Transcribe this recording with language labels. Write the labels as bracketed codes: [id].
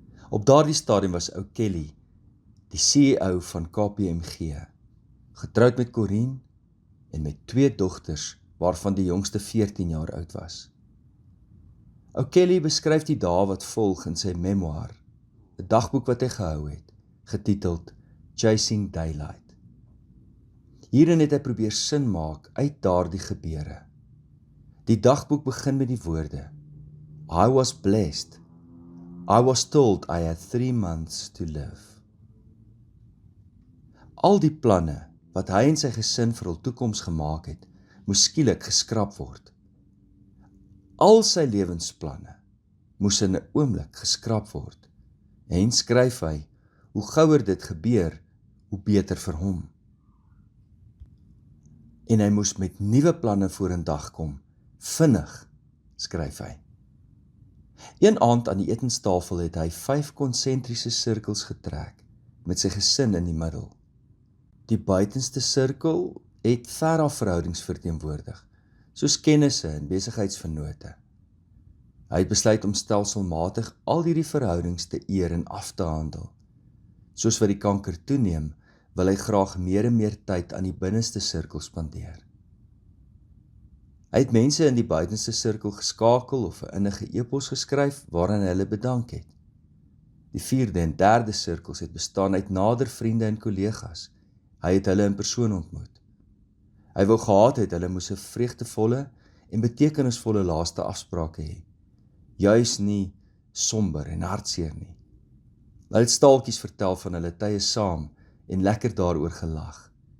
[af] Op daardie stadium was O'Kelly die CEO van KPMG, getroud met Corinne en met 2 dogters waarvan die jongste 14 jaar oud was. O'Kelly beskryf die dae wat volg in sy memoir, 'n dagboek wat hy gehou het, getiteld Chasing Daylight. Hierin het hy probeer sin maak uit daardie gebeure. Die dagboek begin met die woorde: [en] I was blessed. I was told I had 3 months to live. [af] Al die planne wat hy en sy gesin vir hul toekoms gemaak het, moes skielik geskraap word. Al sy lewensplanne moes in 'n oomblik geskraap word. En skryf hy, hoe gouer dit gebeur, hoe beter vir hom. En hy moes met nuwe planne vorendag kom, vinnig, skryf hy. Een aand aan die etenstafel het hy 5 konsentriese sirkels getrek, met sy gesin in die middel. Die buitenste sirkel het veraf verhoudings verteenwoordig, soos kennisse en besigheidsvennote. Hy het besluit om stelselmatig al hierdie verhoudings te eer en af te handel. Soos wat die kanker toeneem, wil hy graag meer en meer tyd aan die binneste sirkel spandeer. Hy het mense in die buitenste sirkel geskakel of 'n innige e-pos geskryf waarin hy hulle bedank het. Die 4de en 3de sirkels het bestaan uit nader vriende en kollegas. Hy het hulle in persoon ontmoet. Hy wou gehad het hulle moes 'n vreugdevolle en betekenisvolle laaste afsprake hê. Juis nie somber en hartseer nie. Hulle het staaltjies vertel van hulle tye saam en lekker daaroor gelag.